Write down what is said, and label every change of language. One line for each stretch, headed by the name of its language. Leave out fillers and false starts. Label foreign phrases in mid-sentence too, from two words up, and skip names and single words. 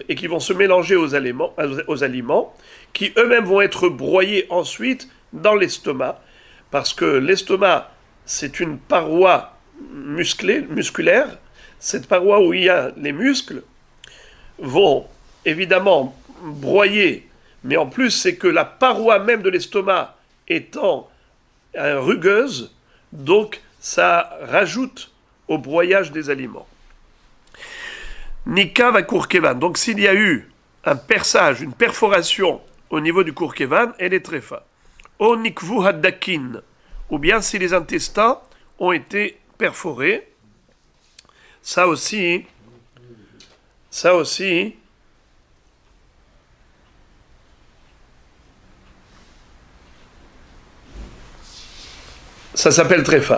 French: et qui vont se mélanger aux aliments, qui eux-mêmes vont être broyés ensuite dans l'estomac, parce que l'estomac, c'est une paroi musculaire, cette paroi où il y a les muscles, vont évidemment broyer, mais en plus c'est que la paroi même de l'estomac étant rugueuse, donc ça rajoute au broyage des aliments.
Hebrew: ניקבה וה קורקבן.
French: Donc s'il y a eu un perçage, une perforation au niveau du kurkevan, elle est tréfa.
Hebrew: או ניקבו הדקין.
French: Ou bien si les intestins ont été perforés. Ça aussi, ça s'appelle tréfa.